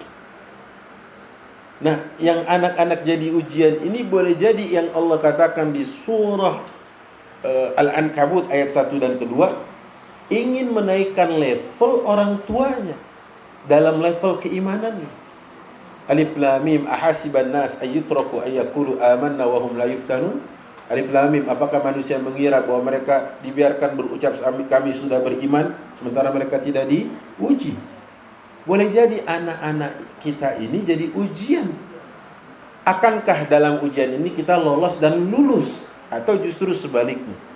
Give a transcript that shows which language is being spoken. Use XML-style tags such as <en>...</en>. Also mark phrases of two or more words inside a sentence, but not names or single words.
<id>Nah, yang anak-anak jadi ujian ini boleh jadi yang Allah katakan di surah Al-Ankabut ayat 1 dan kedua, ingin menaikkan level orang tuanya dalam level keimanannya.</id> <ar>الم, أحسب الناس أن يتركوا أن يقولوا آمنا وهم لا يفتنون. الم,</ar> <id>apakah manusia mengira bahwa mereka dibiarkan berucap kami sudah beriman sementara mereka tidak diuji? Boleh jadi anak-anak kita ini jadi ujian. Akankah dalam ujian ini kita lolos dan lulus, atau justru sebaliknya?</id>